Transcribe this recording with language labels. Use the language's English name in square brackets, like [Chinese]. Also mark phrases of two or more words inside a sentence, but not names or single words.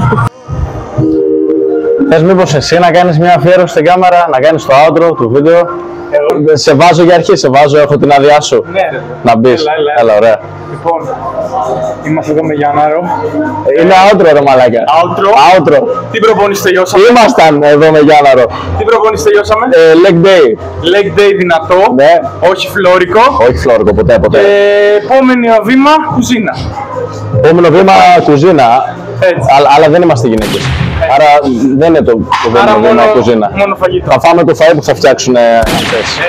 [Greek] Θες μήπως εσύ να κάνεις μια αφιέρωση στην κάμερα, να κάνεις το outro του βίντεο? Σε βάζω για αρχή, έχω την άδειά σου. Ναι, ρε. Να μπεις. Έλα, ωραία. Λοιπόν, είμαστε εδώ με Γιάνναρο. Είναι outro ρε μαλάκα. Outro. Τι προπόνηση τελειώσαμε? Ήμασταν εδώ με Γιάνναρο. Τι προπόνηση τελειώσαμε? [English] Leg day. Leg day δυνατό. [Greek] Ναι. Όχι φλόρικο. Όχι φλόρικο, ποτέ. Επόμενο βήμα, κουζίνα. Επόμενο βήμα, κουζίνα. Αλλά δεν είμαστε γυναίκες. Άρα δεν είναι το επόμενο βήμα, κουζίνα. Μόνο φαγητό. Θα φάμε το φαΐ που θα φτιάξουν αυτές.